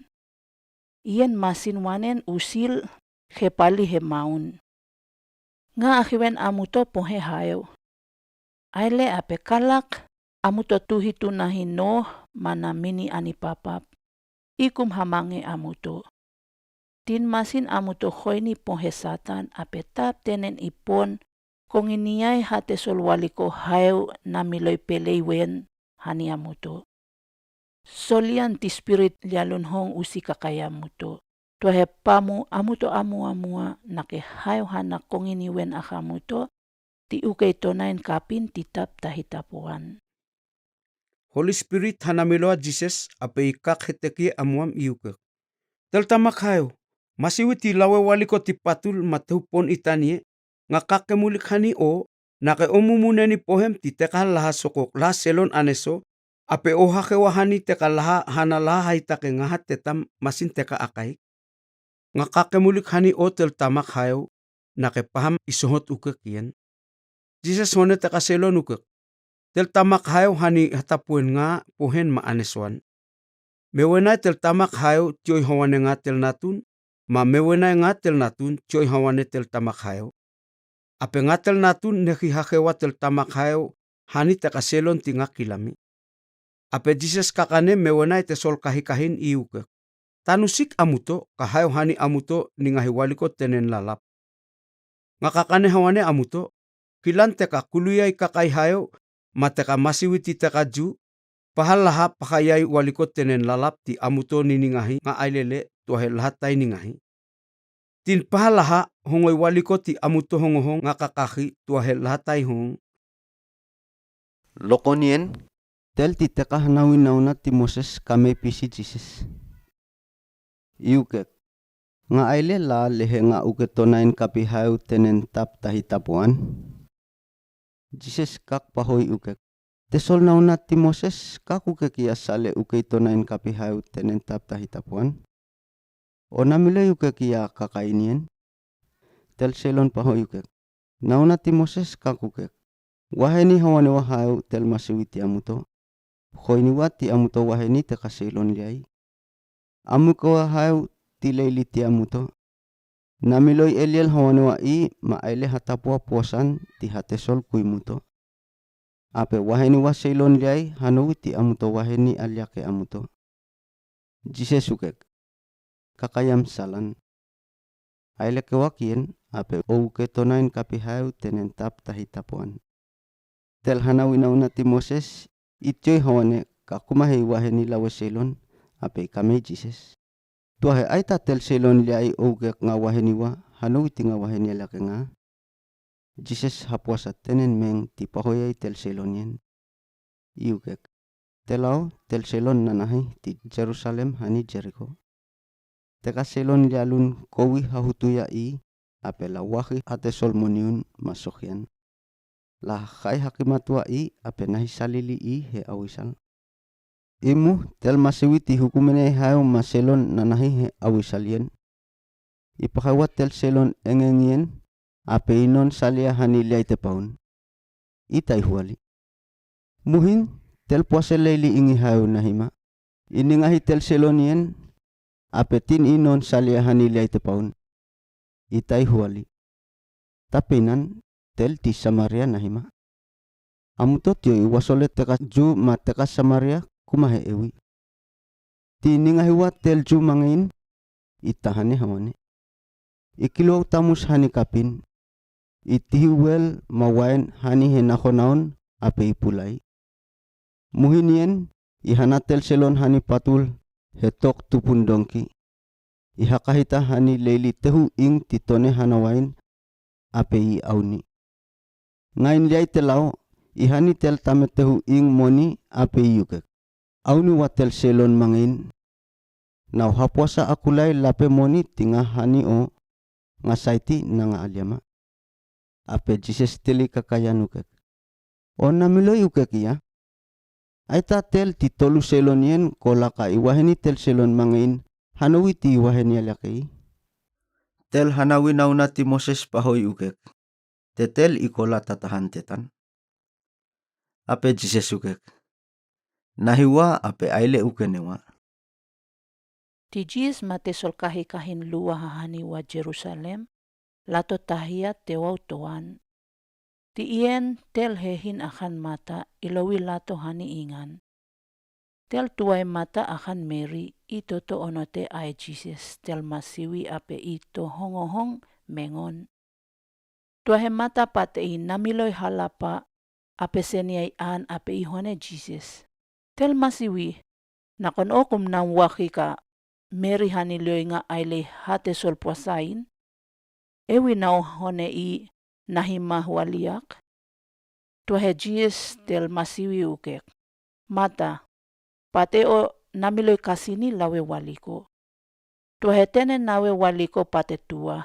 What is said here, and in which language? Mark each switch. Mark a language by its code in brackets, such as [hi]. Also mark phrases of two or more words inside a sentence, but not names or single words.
[hla] Iyan masinwanen usil hepali hemaun. Nga akiwen amuto pohe hayo. Aile ape kalak amuto tuhitu nahino mana mini anipapap. Ikum hamange amuto. Tin masin amuto hoy ni pohe Satan ape tap tenen ipon kung iniyay hate solwali ko hayo na miloy peleiwen hani amuto. Solian ti spirit lialun hong usi kakaya muto. Tuahe pamu amuto amua nakehayo hanak konginiwen akamuto ti ukay tonain kapin titap tahitapuan. Holy Spirit hanamiloa Jesus ape ikak heteki amuam iuke. Tel tamak hayo, masiwi ti lawe waliko ti patul matehupon itanie, nga kakemulik hani o, nake omumuneni pohem ti teka laha sokok laha selon aneso, ape ohake wahani teka laha hana laha haitake ngahat tetam masin teka akai. Nga kakemulik hani o tel tamak hayo, nake paham isohot uke kian. Jesus hone teka selon uke. Tel tamak hayo hani hatapuen nga pohen ma aneswan. Mewenai tel tamak hayo tioy hawane nga tel natun, ma mewenai nga tel natun tioy hawane tel tamak hayo. Ape nga tel natun neki hakewa tel tamak hayo hani teka selon ti nga kilami. Ape Jesus kakane mewenai te sol kahikahin iuke. Tanusik amuto kahayo hani amuto ni nga hiwaliko tenen lalap. Nga kakane hawane amuto, kilan teka kuluyay kakay hayo mateka masiwiti teka ju, pahalaha pakayay walikot tenen lalap ti amuto niningahi nga ailele tuahe lahat tay ningahi. Tin pahalaha hongoy walikot ti amuto hongohong nga kakaki tuahe lahat tay hong. Lokonien, tel ti teka hanawin nauna ti Moses kame pisi Jesus. Iukek, nga aile la lehe nga uketonain kapihayo tenen tap tahitapuan. Jesus kak pahoy ukek. Tesol nauna ti Moses kakukek iya sale uketonain kapihayo tenen tap tahitapuan. O namile ukek iya kakainien. Tel selon pahoy ukek. Nauna ti Moses kakukek. Waheni hawane wahayo tel masiwi ti amuto. Khoini wa ti amuto waheni te kaselon liay. Amuko wahayo ti leili ti amuto. Namiloy Eliel hawane wa i maaile hatapua puasan ti hatesol kuimuto. Ape waheni wa selon liay hanowi ti amuto waheni alyake amuto. Jesus ukek. Kakayam salan. Aile kewakien ape ouke tonain kapihayo tenen tap tahitapuan. Tel hanawinauna ti Moses ityoy hawane kakumahe waheni lawe selon ape kame Jesus. Tuahe aita tel selon liay ougek nga waheni wa hanowi ti nga waheni alake nga. Jesus hapuasa tenen meng ti pahoyay tel selon yen. Iugek. Telao tel selon nanahi ti Jerusalem hani Jericho. Teka selon lialun kowi hahutuya i ape lawahi ate solmoniun masokyan. La kai hakimatua i ape nahisalili i he awisal. Imu tel masiwi ti hukumene hayo maselon nanahi he awisalien. Ipakawa tel selon engengien ape inon salia hani liay tepaun. Itay huwali. Muhin tel puase leili ingi hayo nahima. Iningahi tel selon yen ape tin inon salia hani liay tepaun. Itay huwali. Tapinan tel ti Samaria nahima. Amutot yo iwasole teka ju ma teka Samaria kumahe ewi. Ti ningahiwa tel ju mangin itahane hawane. Ikiluaw tamus hani kapin. Itihiwel mawain hani henakonaon ape ipulay. Muhinien ihanatel selon hani patul hetok tupun dongki. Ihakahita hani leili tehu ing titone hanawain ape i auni. Ngain liay telao ihani tel tametehu ing moni ape yukek. Auni watel selon mangin. Nau hapuasa akulay lape moni tinga hani o ngasaiti nanga alyama. Ape Jesus tili kakayan ukek. O namiloy ukek iya. Aita tel ti tolu selon yen kolaka iwaheni tel selon mangin hanawi ti iwaheni alakei. Tel hanawi nauna ti Moses pahoy ukek. Tetel ikola tatahan tetan. Ape Jesus ukek. Nahiwa ape aile ukenewa. Ti Jesus matesol kahikahin luwa hahani wa Jerusalem, lato tahiyat tewaw toan. Ti ien tel hehin akan mata ilawi lato hani ingan. Tel tuay mata akan Mary ito to onote ay Jesus tel masiwi ape ito hongohong mengon. Tuahe mata patei namiloy halapa ape seniay an ape ihone Jesus. Tel masiwi Nakon okum na waki ka Mary hanilyoy nga ayle hate solpuasain. Ewi na hone i nahimahwaliak. Tuhe Jesus tel masiwi ukek. Mata, pateo namiloy kasini lawe waliko. Tuhe tenen nawe waliko pate tua.